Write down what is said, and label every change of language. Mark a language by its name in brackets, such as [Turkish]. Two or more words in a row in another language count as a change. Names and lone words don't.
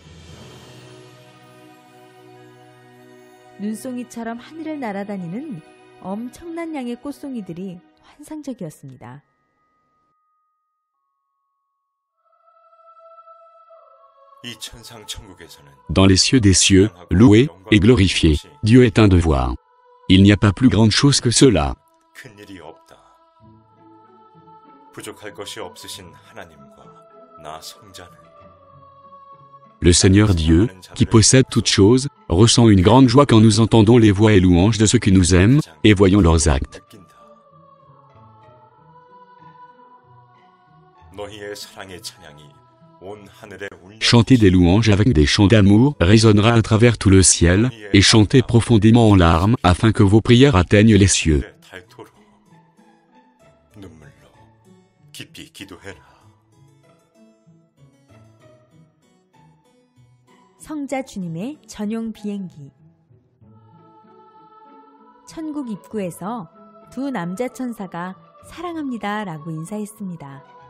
[Korean] 눈송이처럼 하늘을 날아다니는 엄청난 양의 꽃송이들이 환상적이었습니다. 이 천상 천국에서는 [French] Dans les cieux des cieux, loué et glorifié, Dieu est un devoir. Il n'y a pas plus grande chose que cela. [Korean] 큰 일이 없다. 부족할 것이 없으신 하나님과 나 성자는 [French] Le Seigneur Dieu, qui possède toutes choses, ressent une grande joie quand nous entendons les voix et louanges de ceux qui nous aiment, et voyons leurs actes. [Korean] 너희의 사랑의 찬양이 온 하늘에 울려 [French] Chanter des louanges avec des chants d'amour résonnera à travers tout le ciel, et chantez profondément en larmes afin que vos prières atteignent les cieux. [Korean] 닳도록 눈물로 깊이 기도해라. 성자 주님의 전용 비행기. 천국 입구에서 두 남자 천사가 사랑합니다 라고 인사했습니다.